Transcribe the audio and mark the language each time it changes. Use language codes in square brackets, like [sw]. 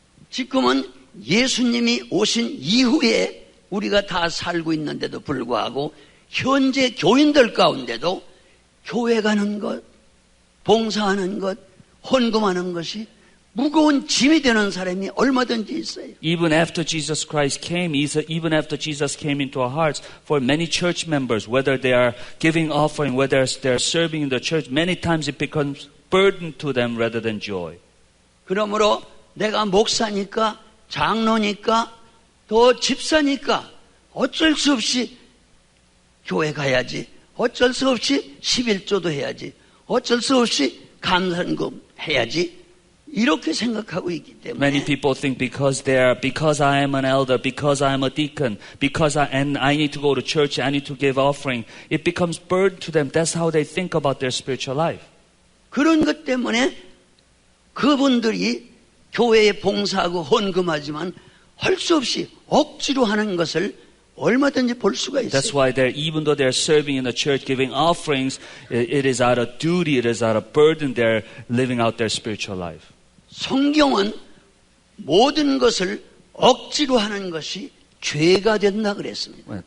[ko] 지금은 예수님이 오신 이후에 우리가 다 살고 있는데도 불구하고 현재 교인들 가운데도 교회 가는 것, 봉사하는 것, 헌금하는 것이 무거운 짐이 되는 사람이 얼마든지 있어요. [en] Even after Jesus Christ came, even after Jesus came into our hearts, for many church members, whether they are giving offering, whether they are serving in the church, many times it becomes burden to them rather than joy. [ko] 그러므로 내가 목사니까 장로니까 또 집사니까 어쩔 수 없이 교회 가야지. 어쩔 수 없이 11조도 해야지. 어쩔 수 없이 감사헌금 해야지. 이렇게 생각하고 있기 때문에 [en] Many people think because I am an elder, because I am a deacon, and I need to go to church, I need to give offering, it becomes burden to them. That's how they think about their spiritual life. [ko] 그런 것 때문에 그분들이 교회에 봉사하고 헌금하지만 할 수 없이 억지로 하는 것을 얼마든지 볼 수가 있어요. [en] That's why even though they're serving in the church, giving offerings, it is out of duty, it is out of burden, they're living out their spiritual life. [ko] 성경은 모든 것을 억지로 하는 것이 죄가 된다 그랬습니다.